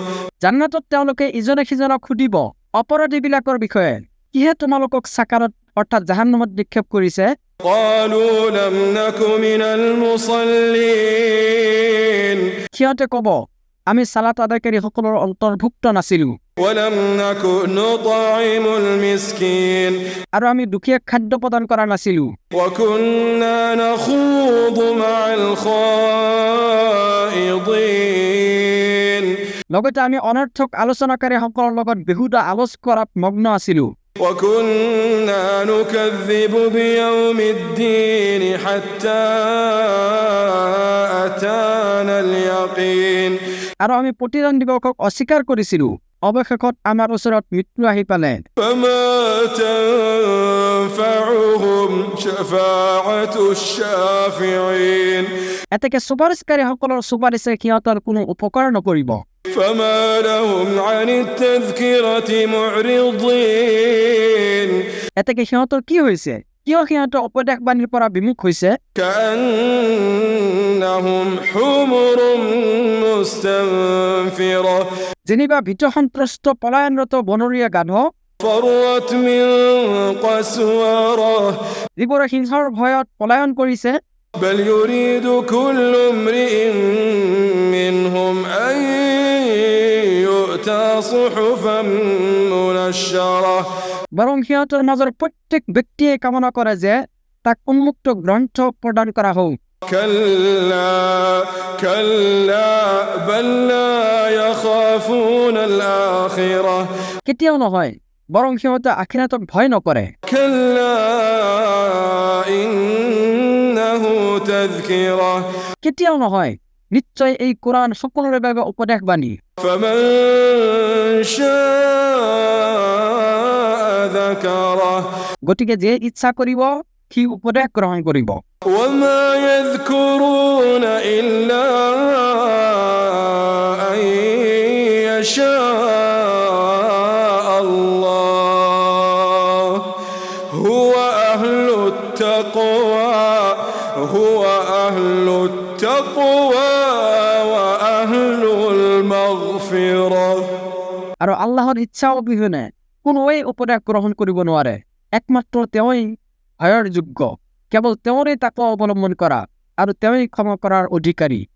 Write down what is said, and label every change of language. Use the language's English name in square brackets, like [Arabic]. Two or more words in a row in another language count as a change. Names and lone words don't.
[Assamese] জান্নাতত তেওঁলোকে ইজনে সিজনক সুধিব অপৰাধীবিলাকৰ বিষয়ে, কিহে তোমালোকক চাকাৰত অৰ্থাৎ জাহান্নামত নিক্ষেপ কৰিছে [Arabic] قالوا لم نك من المصلين [Assamese] সিহঁতে ক'ব আমি সালাত আদায়কাৰীসকলৰ অন্তৰ্ভুক্ত নাছিলো [Arabic] ولم نك نطعم المسكين [Assamese] আৰু আমি দুখীয়াক খাদ্য প্ৰদান কৰা নাছিলো [Arabic] وكنا نخوض مع الخائضين [Assamese] লগতে আমি অনৰ্থক আলোচনাকাৰীসকলৰ লগত বেহুদা আলোচ কৰাত মগ্ন আছিলো [Arabic] وكنا نكذب بيوم الدين حتى أتانا اليقين [Assamese] আৰু আমি প্ৰতিদান দিৱসক অস্বীকাৰ কৰিছিলো অৱশেষত আমাৰ ওচৰত মৃত্যু আহি পালে [Arabic] فما تنفعهم شفاعة الشافعين [Assamese] এতেকে চুপাৰিচকাৰীসকলৰ চুপাৰিচে সিহঁতৰ কোনো উপকাৰ নকৰিব [Arabic] فما لهم عن التذكرة معرضين [Assamese] এতেকে সিহঁতৰ কি হৈছে কিয় সিহঁতৰ উপদেশবাণীৰ পৰা বিমুখ হৈছে [Arabic] كأنهم حمر مستنفرة [Assamese] যেনিবা ভীত সন্ত্ৰস্ত পলায়নৰত বনৰীয়া গাধ [Arabic] فرت من قسورة [Assamese] যিবোৰে সিংহৰ ভয়ত পলায়ন কৰিছে [Arabic] بل يريد كل امرئ منهم أن يؤتى صحفا منشرة [Assamese] বৰং সিহঁতৰ মাজৰ প্ৰত্যেক ব্যক্তিয়ে কামনা কৰে যে তাক উন্মুক্ত গ্ৰন্থ প্ৰদান কৰা হওক [Arabic] كلا كلا بل لا يخافون الآخرة [Assamese] কেতিয়াও নহয় বৰং সিহঁতে আখিৰাতক ভয় নকৰে [Arabic] كلا إنه تذكرة [Assamese] কেতিয়াও নহয় নিশ্চয় এই কোৰআন সকলোৰে বাবে উপদেশবাণী [Arabic] فمن شاء ذكره [Assamese] গতিকে যে ইচ্ছা কৰিব সি উপদেশ গ্ৰহণ কৰিব [Arabic] وما يذكرون إلا أن يشاء الله هو أهل التقوى هو أهل التقوى وأهل المغفرة [Assamese] আৰু আল্লাহৰ ইচ্ছা অবিহনে কোনোৱেই উপদেশ গ্ৰহণ কৰিব নোৱাৰে একমাত্ৰ তেওঁই ভয়ৰ যোগ্য কেৱল তেওঁৰে তাকৱা অৱলম্বন কৰা আৰু তেওঁই ক্ষমা কৰাৰ অধিকাৰী